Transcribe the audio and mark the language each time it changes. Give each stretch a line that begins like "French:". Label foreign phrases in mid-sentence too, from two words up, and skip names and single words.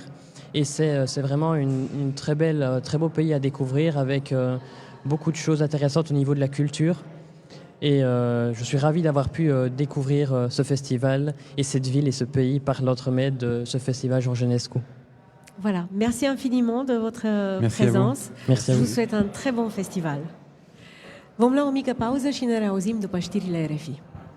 French: Et c'est vraiment un très beau pays à découvrir avec beaucoup de choses intéressantes au niveau de la culture. Et je suis ravi d'avoir pu découvrir ce festival et cette ville et ce pays par l'entremet de ce festival Georges Enescu. Voilà, merci infiniment de votre présence. Merci à vous. Je vous souhaite un très bon festival.
Romanian: Vom lua o mică pauză și ne reauzim după știrile RFI.